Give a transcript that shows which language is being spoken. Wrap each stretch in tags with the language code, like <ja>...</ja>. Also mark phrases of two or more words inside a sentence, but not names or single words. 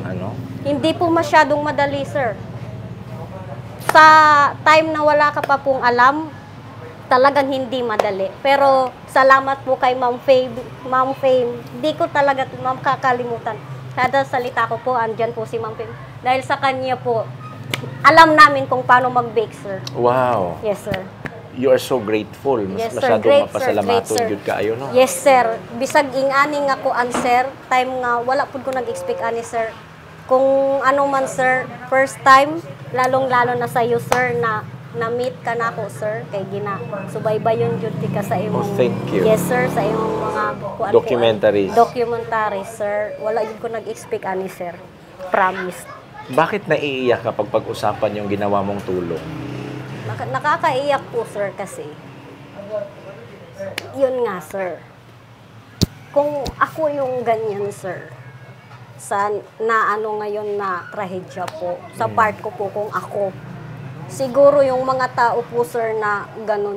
<tl>Hindi po masyadong madali, sir. Sa time na wala ka pa pong alam, talagang hindi madali. Pero salamat po kay Ma'am Fame. Hindi ko talaga makakalimutan. Kada salita ko po, andyan po si Ma'am Fame. Dahil sa kanya po, alam namin kung paano mag-bake, sir. Wow.</tl> <en>Yes, sir. You are so grateful. Yes, sir.</en> <tl>Masyadong</tl> <en>Great,</en> <ceb>mapasalamaton</ceb> <en>sir.</en> <ceb>yun kaayo, no?</ceb> <en>Yes, sir.</en> <ceb>Bisag ing-ani nga ko, sir, time nga, wala po ko nag-expect ani, sir.</ceb> <tl>Kung ano man, sir,</tl> <en>first time,</en> <tl>lalong-lalo na sa iyo, sir, na-meet ka na ako, sir,</tl> <ceb>kay subaybay yun duty ka sa imong...</ceb> <en>thank you. Yes,</en> <ceb>sir, sa imong mga...</ceb> <en>Documentaries. Documentaries, sir.</en> <ceb>Wala yun ko nag-expect ani, sir.</ceb> <en>Promise.</en> <tl>Bakit naiiyak kapag pag-usapan yung ginawa mong tulong? Nakakaiyak po, sir, kasi yun nga, sir. Kung ako yung ganyan, sir, ngayon na trahedya po, sa part ko po kung ako, siguro yung mga tao po, sir, na ganun.</tl>